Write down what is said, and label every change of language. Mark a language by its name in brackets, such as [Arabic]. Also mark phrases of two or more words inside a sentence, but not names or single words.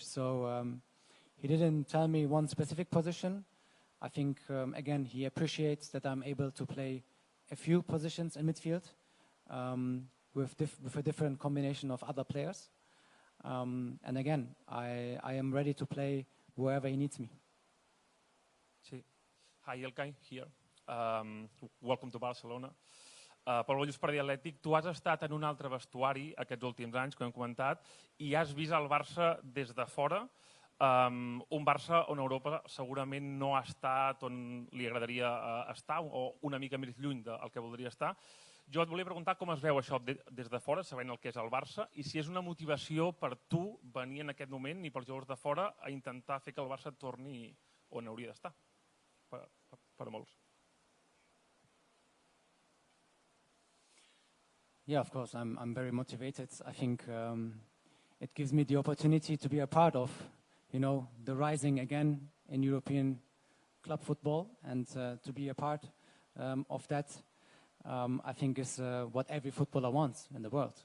[English] So he didn't tell me one specific position. I think, again, he appreciates that I'm able to play a few positions in midfield with a different combination of other players. And again, I am ready to play wherever he needs me. Sí. Hi, Ilkay, here. Welcome to Barcelona. [Catalan] Pel Bollos per dialèctic, tu has estat en un altre vestuari aquests últims anys, que hem comentat, i has vist el Barça des de fora, un Barça on Europa segurament no ha estat on li agradaria estar o una mica més lluny del que voldria estar. Jo et volia preguntar com es veu això des de fora, sabent el que és el Barça, i si és una motivació per tu venir en aquest moment i pels jugadors de fora a intentar fer que el Barça torni on hauria d'estar, per molts. [English] Yeah, of course, I'm very motivated. I think it gives me the opportunity to be a part of, you know, the rising again in European club football, and to be a part of that, I think is what every footballer wants in the world.